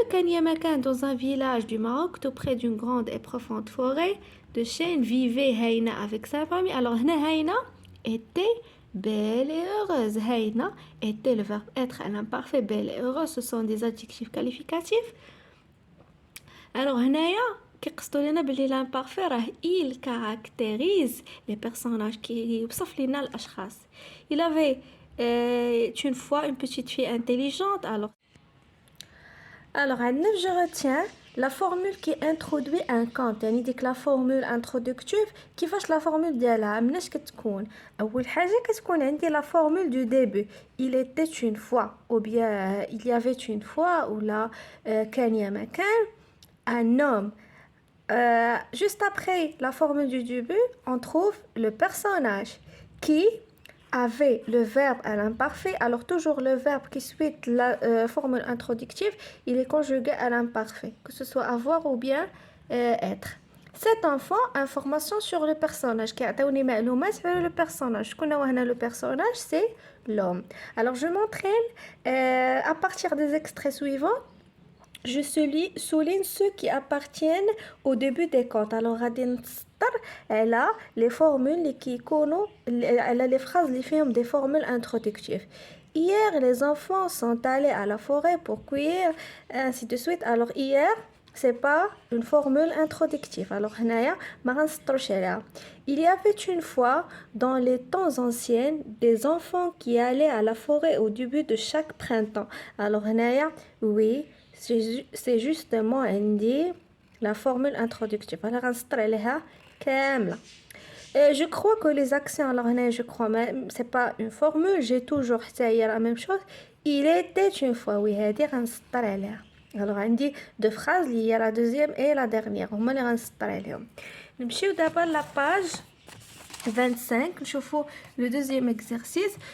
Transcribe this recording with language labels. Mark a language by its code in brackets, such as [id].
[ar] كان يا مكان [fr] dans un village du Maroc tout près d'une grande et profonde forêt de chênes vivait Haina avec sa famille. Alors هنا Haina était belle et heureuse. Haina était le verbe être à l'imparfait. Belle et heureuse, ce sont des adjectifs qualificatifs. Alors هنايا [ar] كيقصدوا لنا بلي [fr] l'imparfait راه il caractérise les personnages [ar] كي يوصف لنا الاشخاص. [fr] Il avait une fois une petite fille intelligente. Alors, je retiens la formule qui introduit un compte. [ar] يعني ديك la formule introductive كيفاش la formule ديالها مناش كتكون. أول حاجة كتكون عندي [fr] la formule du début. Il était une fois ou bien il y avait une fois ou là [ar] كان يا مكان [fr] un homme. Juste après la formule du début, on trouve le personnage qui avait le verbe à l'imparfait. Alors toujours le verbe qui suit la formule introductive, il est conjugué à l'imparfait, que ce soit avoir ou bien être. Cet enfant, information sur le personnage. [ar] كيعطيوني معلومات على le personnage. شكون هو هنا le personnage? [fr] C'est l'homme. Alors je m'entraîne à partir des extraits suivants. Je souligne ceux qui appartiennent au début des contes. [ar] Alors غادي نسطر على les formules qui يكونوا على les phrases اللي فيهم des formules introductives. [fr] Hier, les enfants sont allés à la forêt pour cueillir, ainsi de suite. Alors hier, c'est pas une formule introductive. [ar] Alors هنايا ما غنسطروش عليها. [fr] Il y avait une fois, dans les temps anciens, des enfants qui allaient à la forêt au début de chaque printemps. Alors هنايا oui, c'est justement عندي la formule introductive. [ar] Alors غنسطر عليها كاملة. [fr] Je crois que les accents, alors je crois même, c'est pas une formule, j'ai toujours حتى la même chose. Il était une fois, oui, [ar] هادي غنسطر عليها. [fr] Alors عندي deux phrases, il y a la deuxième et la dernière. [ar] هما اللي غنسطر عليهم. نمشيو دابا [fr] la page 25, [ar] نشوفوا [fr] le deuxième exercice.